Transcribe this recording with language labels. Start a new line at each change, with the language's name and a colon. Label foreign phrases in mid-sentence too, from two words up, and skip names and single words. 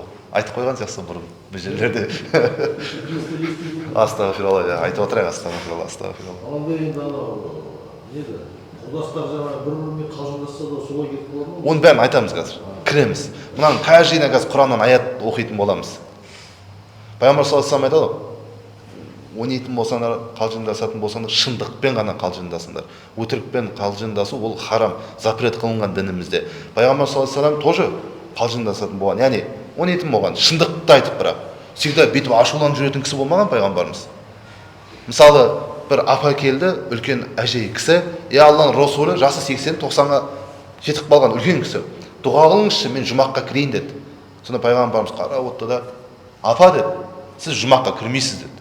Kazakh: Айтып қойған сияқсы бұрын бұл жерлерде. Астағфиралла, айтып отырайық, астағфиралла, астағфиралла. Алда енді анау неді? Құрдастар жаңағы бір-бірімен қалжыңдасса да солай кетіп қалады ма? Оның бәрін айтамыз қазір. Кіреміз. Мұнан каждыйына қазір Құраннан аят оқитын боламыз. Пайғамбар
Arabic: صلى الله عليه وسلم
Kazakh: айтады, ойнайтын болсаңдар, қалжыңдасатын болсаңдар, шындықпен ғана қалжыңдасыңдар. Өтірікпен қалжыңдасу ол харам, запрет қылынған дінімізде. Пайғамбар
Arabic: صلى الله عليه وسلم
Kazakh: тоже қалжыңдасатын болған. Яғни ойнайтын болған, шындықты айтып бірақ. Всегда бүйтіп ашуланып жүретін кісі болмаған пайғамбарымыз. Мысалы, бір апа келді, үлкен әжей кісі, Алланың Расулы жасы 80-90-ға жетіп қалған үлкен кісі. Дұға қылыңызшы, мен жұмаққа кірейін деді. Сонда пайғамбарымыз қарап отты да, апа деді, сіз жұмаққа кірмейсіз деді.